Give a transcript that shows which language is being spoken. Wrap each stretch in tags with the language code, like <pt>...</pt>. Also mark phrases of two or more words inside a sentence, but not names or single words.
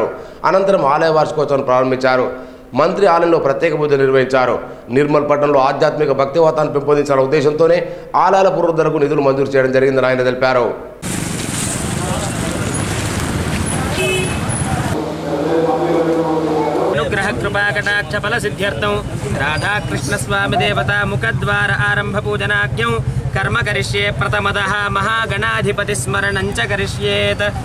<te>అనంతరం ఆలయ వార్షికోత్సవాన్ని ప్రారంభించారు. మంత్రి ఆలయంలో ప్రత్యేక పూజలు నిర్వహించారు. నిర్మల్ పట్టణంలో ఆధ్యాత్మిక భక్తి వాతావరణాన్ని పెంపొందించాలనే ఉద్దేశంతోనే ఆలయాల పునరుద్ధరణకు నిధులు మంజూరు చేయడం జరిగిందని ఆయన తెలిపారు.</te> <sa>అనుగ్రహ कृपाकटाक्ष फलसिद्ध्यर्थं राधाकृष्णस्वामी देवता मुखद्वार आरंभ पूजनाख्यं कर्म करिष्ये प्रथमतः महागणाधिपतिस्मरणं च करिष्येत्</sa>